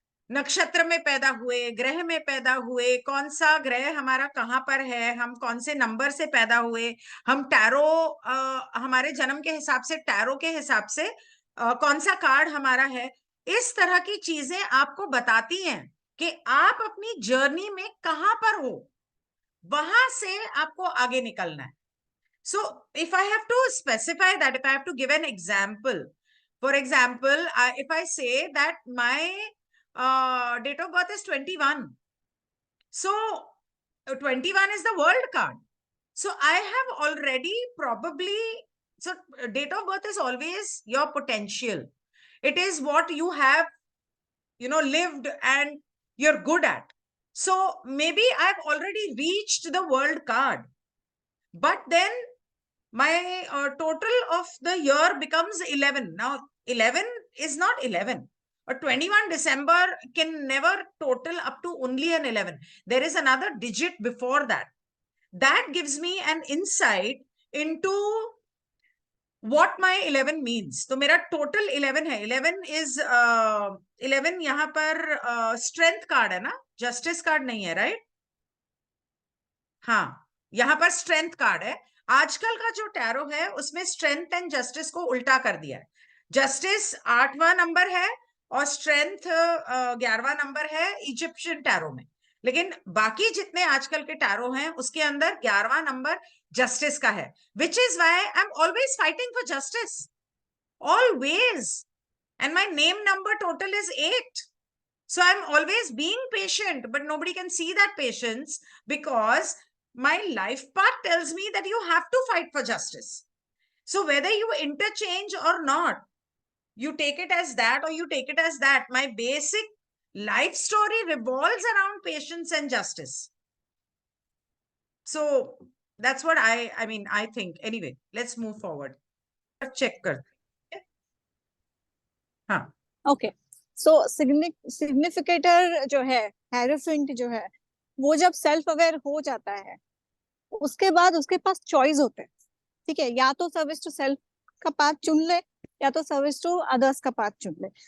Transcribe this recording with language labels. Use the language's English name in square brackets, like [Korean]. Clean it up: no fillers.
[Hindi] नक्षत्र में पैदा हुए, ग्रह में पैदा हुए, कौन सा ग्रह हमारा कहाँ पर है, हम कौन से नंबर से पैदा हुए, हम टैरो हमारे जन्म के हिसाब से, टैरो के हिसाब से कौन सा कार्ड हमारा है, इस तरह की चीजें आपको बताती हैं कि आप अपनी जर्नी में कहाँ पर हो, वहां से आपको आगे निकलना है। [English] So if I have to specify that, if I have to give an example, for example, if I say that my date of birth is 21, so 21 is the world card. So I have already probably, so date of birth is always your potential. It is what you have, lived and you're good at. So maybe I've already reached the world card, but then my total of the year becomes 11. Now 11 is not 11, or 21 December can never total up to only an 11. There is another digit before that. That gives me an insight into what my 11 means. [Hindi] तो मेरा total 11 है। [English] 11 is 11 [Hindi] यहाँ पर strength card है ना, justice card नहीं है, right? हाँ, यहाँ पर स्ट्रेंथ कार्ड है। आजकल का जो टैरो है उसमें स्ट्रेंथ एंड जस्टिस को उल्टा कर दिया है। जस्टिस 8वां नंबर है और स्ट्रेंथ 11वां नंबर है इजिप्शियन टैरो में। लेकिन बाकी जितने आजकल के टैरो हैं उसके अंदर 11वां नंबर जस्टिस का है, [English] Which is why I am always fighting for justice, always, and my name number total is 8. So I'm always being patient, but nobody can see that patience because my life path tells me that you have to fight for justice. So whether you interchange or not, you take it as that or you take it as that, my basic life story revolves around patience and justice. So that's what I mean, I think. Anyway, let's move forward. [Hindi] Check कर। हाँ। Okay, सो significator जो है, हेरोफिंट जो है, वो जब self aware हो जाता है उसके बाद उसके पास चॉइस होते हैं, ठीक है, या तो सर्विस टू सेल्फ का पाथ चुन ले या तो सर्विस टू अदर्स का पाथ चुन ले।